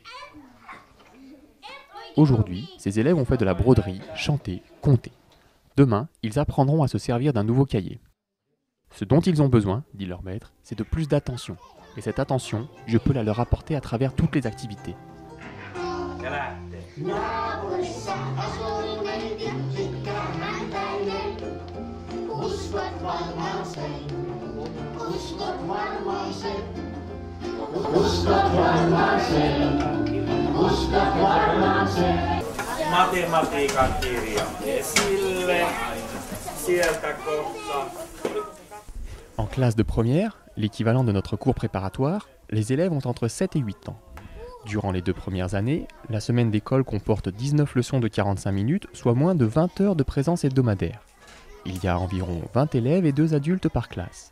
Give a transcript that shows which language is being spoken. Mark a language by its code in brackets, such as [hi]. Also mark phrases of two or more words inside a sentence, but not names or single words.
[fr] Aujourd'hui, ces élèves ont fait de la broderie, chanté, compté. Demain, ils apprendront à se servir d'un nouveau cahier. Ce dont ils ont besoin, dit leur maître, c'est de plus d'attention. Et cette attention, je peux la leur apporter à travers toutes les activités. [fi] Naapurissa asuinen tyttikkä Hantainen. Uskot varmaan sen, uskot varmaan sen. Uskot varmaan sen, uskot varmaan sen. Matematiikan kirja esille, sieltä kohta. [fr] En classe de première, l'équivalent de notre cours préparatoire, les élèves ont entre 7 et 8 ans. Durant les 2 premières années, la semaine d'école comporte 19 leçons de 45 minutes, soit moins de 20 heures de présence hebdomadaire. Il y a environ 20 élèves et 2 adultes par classe.